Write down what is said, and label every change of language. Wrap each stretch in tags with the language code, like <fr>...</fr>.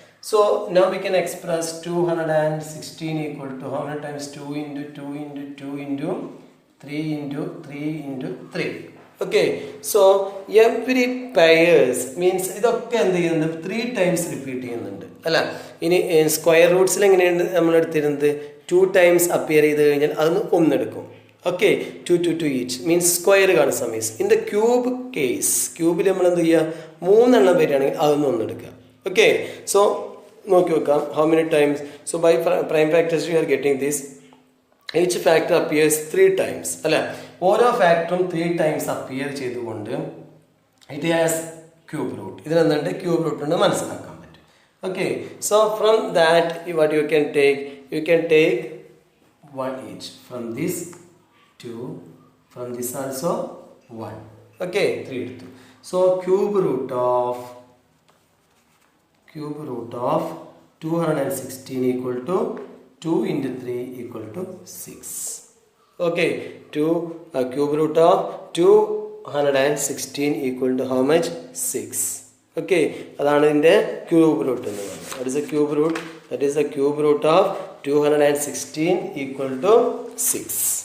<en>So now we can express 216 equal to how many times? 2 into 2 into 2 into 3 into 3 into 3. Okay, so every pairs means</en> <ml>ഇതൊക്കെ എന്ത് ചെയ്യുന്നുണ്ട്? 3 times repeat ചെയ്യുന്നുണ്ട് അല്ല. ഇനി square റൂട്ട്സിൽ എങ്ങനെയാണ് നമ്മൾ എടുത്തിരുന്നത്? 2 times അപ്പിയർ ചെയ്ത് കഴിഞ്ഞാൽ അതൊന്ന് ഒന്നെടുക്കും. ഓക്കെ, 2 2 2 ഈച്ച് മീൻസ് സ്ക്വയർ കാണുന്ന സമയത്ത്.</ml> <en>in the cube case,</en> <ml>ക്യൂബിൽ നമ്മൾ എന്ത് ചെയ്യുക? 3 എണ്ണം വരികയാണെങ്കിൽ അതൊന്ന് ഒന്നെടുക്കുക. ഓക്കെ, സോ നോക്കി വെക്കാം</ml> <en>how many times. So by prime factors we are getting this. Each factor appears 3 times.</en> <ml>അല്ല, ഓരോ ഫാക്ടറും 3 times അപ്പിയർ ചെയ്തുകൊണ്ട്</ml> <en>it has cube root.</en> <ml>ഇതിനെന്തുണ്ട്? Cube root ഉണ്ട് മനസ്സിലാക്കാൻ പറ്റും.</ml> <en>Okay, so from that what you can take 1 each. From this 2, from this also 1. Okay, 3</en> <ml>എടുത്തു.</ml> <en>So cube root of 216 equal to 2 into 3 equal to 6. Okay, cube root of 216 equal to how much? 6.</en> <ml>Okay, അതാണ് ഇതിൻ്റെ cube root എന്ന് പറയുന്നത്.</ml> <en>What is the cube root? That is the cube root of 216 equal to 6.</en>